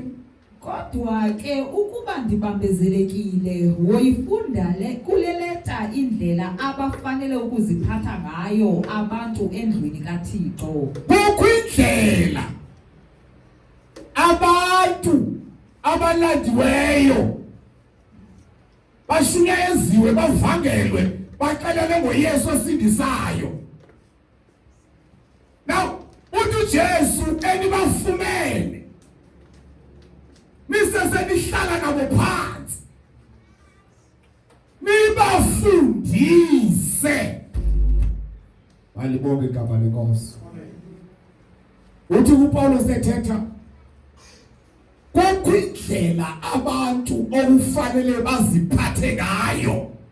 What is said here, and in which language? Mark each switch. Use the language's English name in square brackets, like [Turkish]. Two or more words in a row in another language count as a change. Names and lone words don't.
[Xhosa] Kodwa ke ukuba ndibambezelekile woyifunda kule leta indlela abafanele ukuziphatha ngayo abantu endlwini kaThixo. Kukho indlela abantu abalandiweyo bashunyeziwe, bavangelwe, baxelele ngoYesu osindisayo. Now, uthi Jesu enibafumene nisesenihlala nabo phansi nibafundise. Balibonke igama lenkosi. Uthi uPaulos ethetha kukho indlela abantu okufanele baziphathe ngayo.